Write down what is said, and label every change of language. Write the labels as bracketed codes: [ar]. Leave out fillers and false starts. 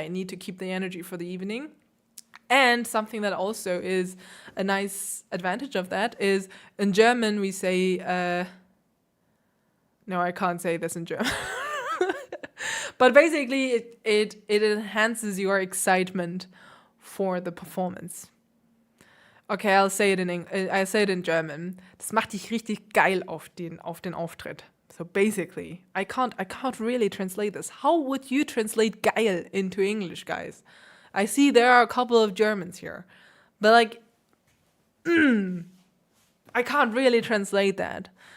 [en] I need to keep the energy for the evening. And something that also is a nice advantage of that is in German we say, no, I can't say this in German. But basically it enhances your excitement for the performance. Okay, I'll say it in German. [de] Das macht dich richtig geil auf den Auftritt. [en] So basically, I can't really translate this. How would you translate geil into English, guys? I see there are a couple of Germans here, but like, I can't really translate that.